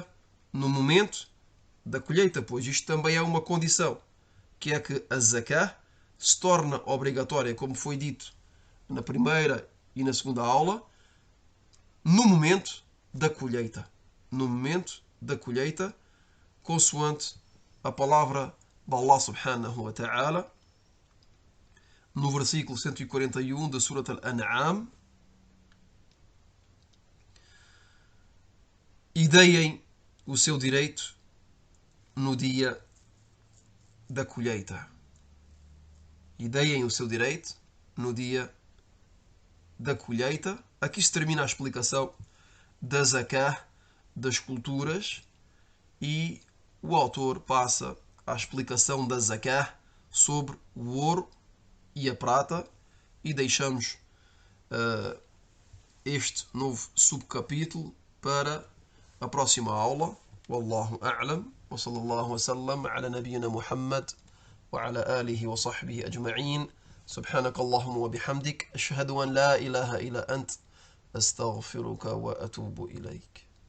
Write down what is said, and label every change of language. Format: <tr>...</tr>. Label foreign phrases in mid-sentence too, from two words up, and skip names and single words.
<pt>No momento da colheita, pois isto também é uma condição, que é que a zakah se torna obrigatória, como foi dito na primeira e na segunda aula, no momento da colheita. No momento da colheita, consoante a palavra de Allah subhanahu wa ta'ala, no versículo 141 da Surat Al-An'am: e deem o seu direito no dia da colheita. E deem o seu direito no dia da colheita. Aqui se termina a explicação da zakah, das culturas, e o autor passa à explicação da zakah sobre o ouro e a prata, e deixamos este novo subcapítulo para a próxima aula.</pt> <ar>والله أعلم، وصلى الله وسلم على نبينا محمد وعلى آله وصحبه أجمعين. سبحانك اللهم وبحمدك أشهد أن لا إله إلا أنت أستغفرك وأتوب إليك.</ar>